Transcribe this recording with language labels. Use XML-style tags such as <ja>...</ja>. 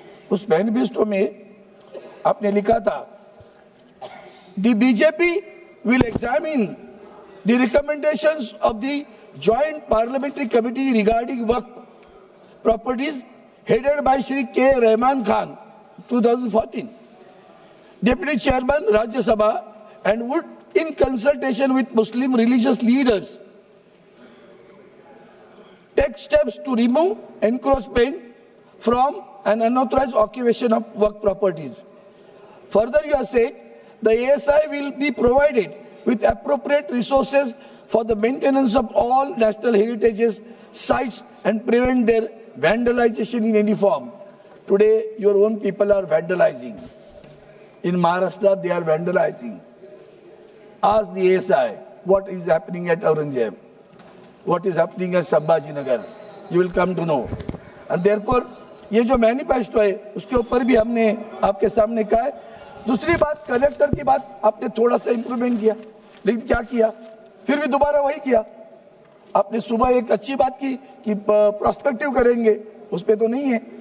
<en>उस मैनिफेस्टो में आपने लिखा था, the BJP will examine the recommendations of the joint parliamentary committee regarding Waqf properties headed by Shri K. Rahman Khan, 2014, Deputy Chairman Rajya Sabha, and would, in consultation with Muslim religious leaders, take steps to remove encroachment from an unauthorized occupation of work properties. Further, you have said the ASI will be provided with appropriate resources for the maintenance of all national heritage sites and prevent their vandalization in any form. Today, your own people are vandalizing. In Maharashtra, they are vandalizing. Ask the ASI what is happening at Aurangzeb, what is happening at Sambhajinagar. You will come to know. And therefore,</en> <hi>ये जो manifesto है उसके ऊपर भी हमने आपके सामने कहा है। दूसरी बात, कलेक्टर की बात आपने थोड़ा सा इंप्रूवमेंट किया, लेकिन क्या किया? फिर भी दोबारा वही किया। आपने सुबह एक अच्छी बात की कि प्रोस्पेक्टिव करेंगे, उस पे तो नहीं है।</hi>